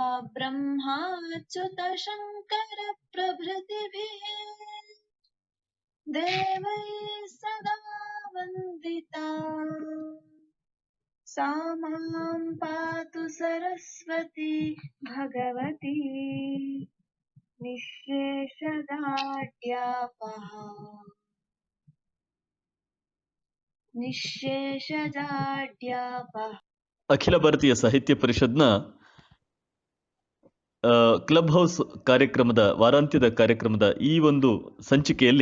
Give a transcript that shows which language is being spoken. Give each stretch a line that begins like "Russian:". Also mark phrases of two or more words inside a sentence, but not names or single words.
Sanskrit: ब्रह्माच्युतशङ्करप्रभृतिभिः देवैः सदा वन्दिता सा मां पातु सरस्वती भगवती ನಿಶ್ಶೇಷಜಾಡ್ಯಾಪಹ.
Kannada: ಅಖಿಲ ಭಾರತೀಯ ಸಾಹಿತ್ಯ ಪರಿಷತ್ನ ಕ್ಲಬ್ ಹೌಸ್ ಕಾರ್ಯಕ್ರಮದ ವಾರಾಂತ್ಯದ ಕಾರ್ಯಕ್ರಮದ ಈ ಒಂದು ಸಂಚಿಕೆಯಲ್ಲಿ